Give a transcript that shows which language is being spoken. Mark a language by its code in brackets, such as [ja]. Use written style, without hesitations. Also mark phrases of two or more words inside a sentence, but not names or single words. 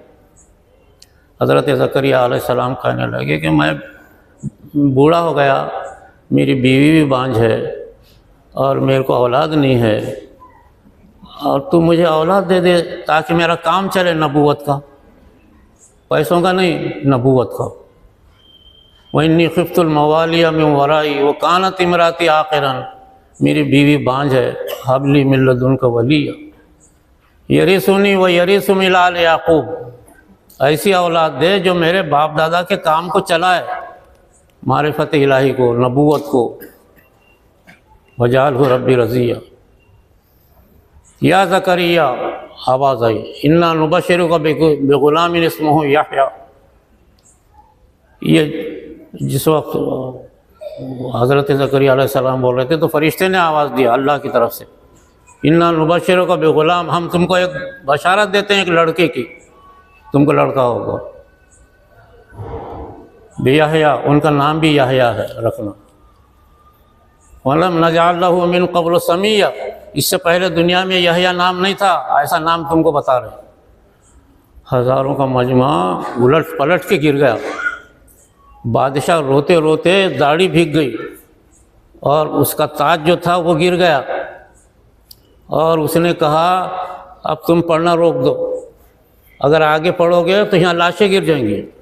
[ur] حضرت زکریا علیہ السلام کہنے لگے کہ میں بوڑھا ہو گیا، میری بیوی بھی بانجھ ہے اور میرے کو اولاد نہیں ہے، اور تو مجھے اولاد دے دے تاکہ میرا کام چلے نبوت کا، پیسوں کا نہیں، نبوت کا. [ar] وإني خفت الموالي من ورائي وكانت امرأتي عاقرا, [ur] میری بیوی بانجھ ہے, [ar] هب لي من لدنك وليا يرثني ويرث من آل يعقوب, [ur] ایسی اولاد دے جو میرے باپ دادا کے کام کو چلائے، معرفت الٰہی کو، نبوت کو. [ar] واجعله رب رضيا. يا زكريا, [ur] آواز آئی, [ar] إنا نبشرك بغلام اسمه يحيى. [ur] یہ جس وقت حضرت زکریا علیہ السلام بول رہے تھے تو فرشتے نے آواز دیا اللہ کی طرف سے, [ar] إنا نبشرك بغلام, [ur] ہم تم کو ایک بشارت دیتے ہیں ایک لڑکے کی، تم کو لڑکا ہوگا. بیحییٰ، ان کا نام بھی یحییٰ ہے، رکھنا. [ar] لم نجعل له من قبل سميا, [ur] اس سے پہلے دنیا میں یحییٰ نام نہیں تھا، ایسا نام تم کو بتا رہے. ہزاروں کا مجمع الٹ پلٹ کے گر گیا۔ بادشاہ روتے روتے داڑھی بھیگ گئی اور اس کا تاج جو تھا وہ گر گیا، اور اس نے کہا اب تم پڑھنا روک دو، اگر آگے پڑھو گے تو یہاں لاشیں گر جائیں گی.